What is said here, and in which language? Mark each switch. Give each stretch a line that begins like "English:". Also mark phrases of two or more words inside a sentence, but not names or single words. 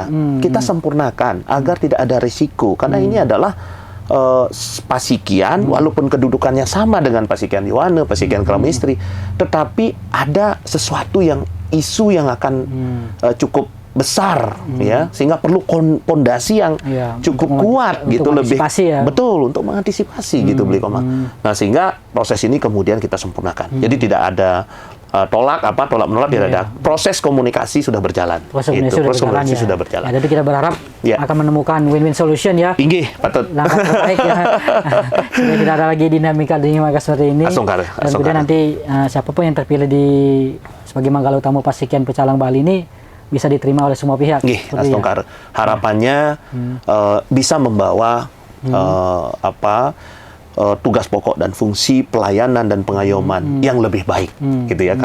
Indonesian: Kita sempurnakan agar tidak ada risiko. Karena ini adalah Pasikian, walaupun kedudukannya sama dengan Pasikian Yohane, Pasikian Keramu Istri, tetapi ada sesuatu isu yang akan cukup besar ya, sehingga perlu pondasi yang cukup kuat gitu, lebih betul untuk mengantisipasi gitu Bli Komang. Nah, sehingga proses ini kemudian kita sempurnakan. Jadi tidak ada tolak menolak, tidak ada. Proses komunikasi sudah berjalan. Proses komunikasi sudah berjalan. Jadi kita berharap akan menemukan
English: win-win solution
Indonesian: ya.
Balinese: Inggih, patut.
Indonesian: Langkah terbaik ya. Supaya tidak ada lagi dinamika seperti ini. Astungkara. Kemudian nanti siapapun yang terpilih sebagai Manggala Utama Pesikian Pecalang Bali ini bisa diterima oleh semua pihak.
Balinese: Nggih, Astungkar.
Indonesian: Harapannya bisa membawa tugas pokok dan fungsi pelayanan dan pengayoman yang lebih baik, gitu ya.